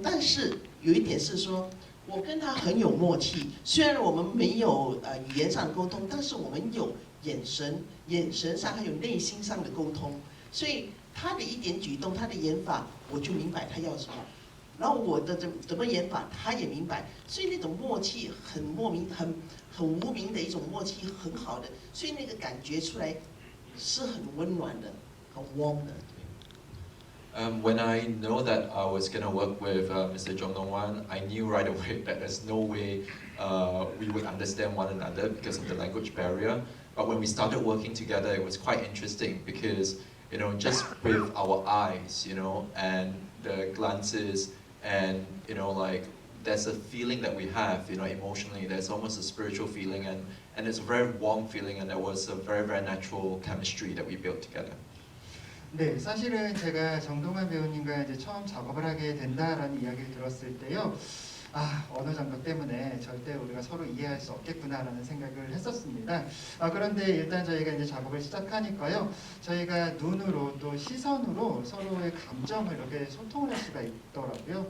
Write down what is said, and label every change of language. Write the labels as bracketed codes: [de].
[zh] 但是有一点是说，我跟他很有默契，虽然我们没有语言上沟通，但是我们有眼神上还有内心上的沟通，所以他的一点举动，他的演法，我就明白他要什么。然后我的怎么演法，他也明白，所以那种默契很莫名、很无名的一种默契，很好的，所以那个感觉出来是很温暖的，很 [en] warm [zh] 的。 [en] When I know that I was gonna work with Mr. Jong Dong-wan, I knew right away that there's no way we would understand one another because of the language barrier. But when we started working together, it was quite interesting because, you know, just with our eyes, you know, and the glances, and you know, like there's a feeling that we have, you know, emotionally. There's almost a spiritual feeling, and it's a very warm feeling, and there was a very natural chemistry that we built together. [ko] 네, 사실은 제가 정동환 배우님과 이제 처음 작업을 하게 된다라는 이야기를 들었을 때요. 언어 장벽 때문에 절대 우리가 서로 이해할 수 없겠구나라는 생각을 했었습니다. 그런데 일단 저희가 이제 작업을 시작하니까요. 저희가 눈으로 또 시선으로 서로의 감정을 이렇게 소통을 할 수가 있더라고요.